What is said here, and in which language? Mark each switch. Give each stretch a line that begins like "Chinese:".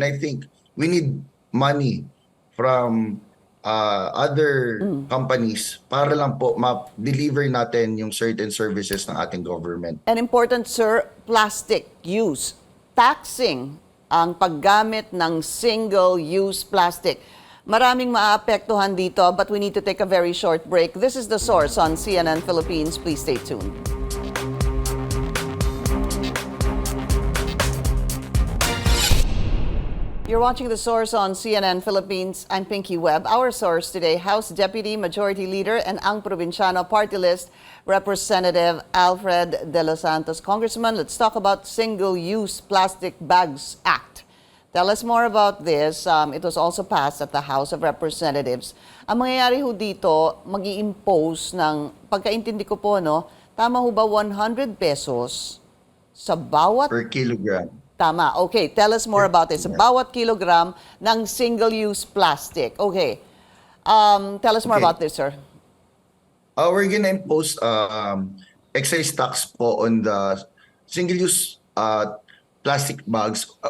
English: And I think we need money from other companies
Filipino: para lang po ma-deliver natin yung
English: certain services ng ating government. And important, sir, plastic use.
Filipino: Taxing ang paggamit ng single-use plastic. Maraming maapektuhan dito,
English: but we need to take a very short break. This is The Source on CNN Philippines. Please stay tuned. You're watching The Source on CNN Philippines. I'm Pinky Webb. Our source today, House Deputy Majority Leader and Ako Probinsyano Party List Representative Alfred Delos Santos. Congressman, let's talk about Single-Use Plastic Bags Act. Tell us more about this. It was also passed at the House of Representatives.
Filipino: Ang mangyayari ho dito, mag-i-impose ng, pagkaintindi ko po, no, tama ho ba 100 pesos sa bawat...
English: Per kilogram.
Filipino: Tama.
English: Okay, tell us more about this.
Filipino: Sa bawat kilogram ng single-use plastic.
English: Okay. Tell us more about this, sir. We're gonna impose excise tax po on the single-use plastic bags.